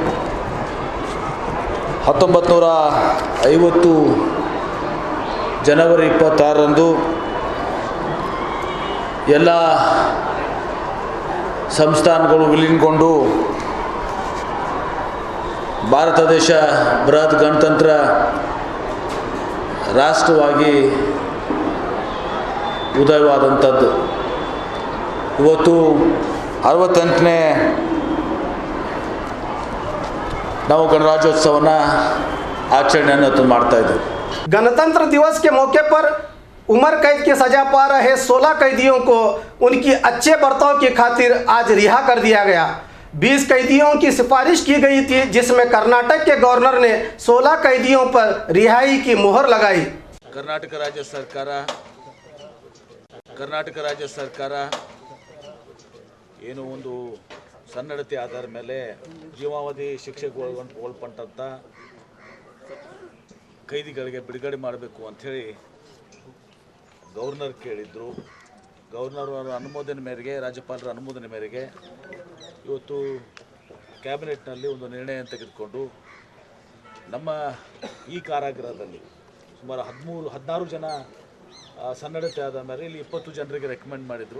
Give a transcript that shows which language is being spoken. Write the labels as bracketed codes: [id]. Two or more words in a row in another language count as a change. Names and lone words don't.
[kn] 1950 ಜನವರಿ 26ರಂದು ಎಲ್ಲ ಸಂಸ್ಥಾನಗಳು ವಿಲೀನಗೊಂಡು ಭಾರತ ದೇಶ ಬೃಹತ್ ಗಣತಂತ್ರ ರಾಷ್ಟ್ರವಾಗಿ ಉದಯವಾದಂಥದ್ದು। ಇವತ್ತು 68ನೇ ನಾವು ಗಣರಾಜ್ಯೋತ್ಸವನ ಆಚರಣೆಯನ್ನು ಮಾಡ್ತಾ ಇದ್ದೇವೆ। [hi] गणतंत्र दिवस के मौके पर उम्र कैद की सजा पा रहे 16 कैदियों को उनकी अच्छे बर्ताव की खातिर आज रिहा कर दिया गया। 20 कैदियों की सिफारिश की गई थी, जिसमें कर्नाटक के गवर्नर ने 16 कैदियों पर रिहाई की मोहर लगाई। [kn] कर्नाटक राज्य ಸರ್ಕಾರ ಏನು ಒಂದು ಸನ್ನಡತೆ ಆಧಾರ ಮೇಲೆ ಜೀವಾವಧಿ ಶಿಕ್ಷೆಗೆ ಒಳಪಟ್ಟಂಥ ಕೈದಿಗಳಿಗೆ ಬಿಡುಗಡೆ ಮಾಡಬೇಕು ಅಂಥೇಳಿ ಗವರ್ನರ್ ಕೇಳಿದ್ರು। ಗವರ್ನರ್ ಅವರ ಅನುಮೋದನೆ ಮೇರೆಗೆ, ರಾಜ್ಯಪಾಲರ ಅನುಮೋದನೆ ಮೇರೆಗೆ ಇವತ್ತು ಕ್ಯಾಬಿನೆಟ್ನಲ್ಲಿ ಒಂದು ನಿರ್ಣಯ ತೆಗೆದುಕೊಂಡು ನಮ್ಮ ಈ ಕಾರಾಗೃಹದಲ್ಲಿ ಸುಮಾರು 16 ಜನ ಸನ್ನಡತೆ ಆದ ಮೇಲೆ ಇಲ್ಲಿ 20 ಜನರಿಗೆ ರೆಕಮೆಂಡ್ ಮಾಡಿದರು।